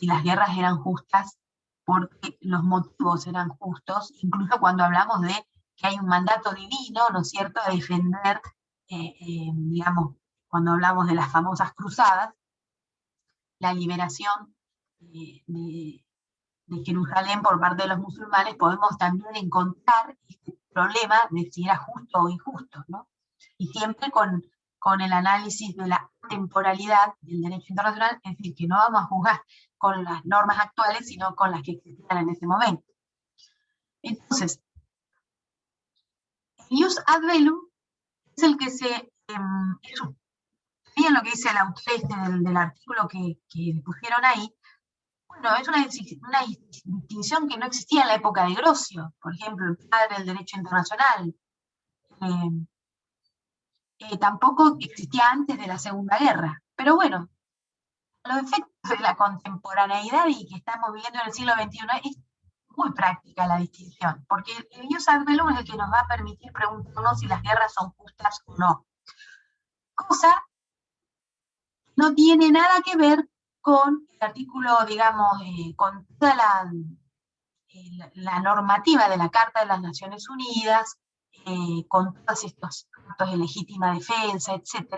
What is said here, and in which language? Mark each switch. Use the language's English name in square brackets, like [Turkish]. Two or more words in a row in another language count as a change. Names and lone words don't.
[Spanish] las guerras eran justas porque los motivos eran justos, incluso cuando hablamos de que hay un mandato divino, ¿no es cierto?, de defender, digamos, cuando hablamos de las famosas cruzadas, la liberación de Jerusalén por parte de los musulmanes, podemos también encontrar este problema de si era justo o injusto, ¿no? Y siempre con el análisis de la temporalidad del derecho internacional, es decir, que no vamos a juzgar con las normas actuales, sino con las que existían en ese momento. Entonces, el [Latin] ius ad bellum [Spanish] es el que bien lo que dice el autor del artículo que pusieron ahí. Bueno, es una distinción que no existía en la época de Grosio, por ejemplo, el padre del derecho internacional. Tampoco existía antes de la Segunda Guerra. Pero bueno, a los efectos de la contemporaneidad y que estamos viviendo en el siglo XXI, es muy práctica la distinción, porque el [Latin] ius ad bellum [Spanish] es el que nos va a permitir preguntarnos si las guerras son justas o no. Cosa que no tiene nada que ver con el artículo, digamos, con toda la normativa de la Carta de las Naciones Unidas, con todos estos actos de legítima defensa, etc.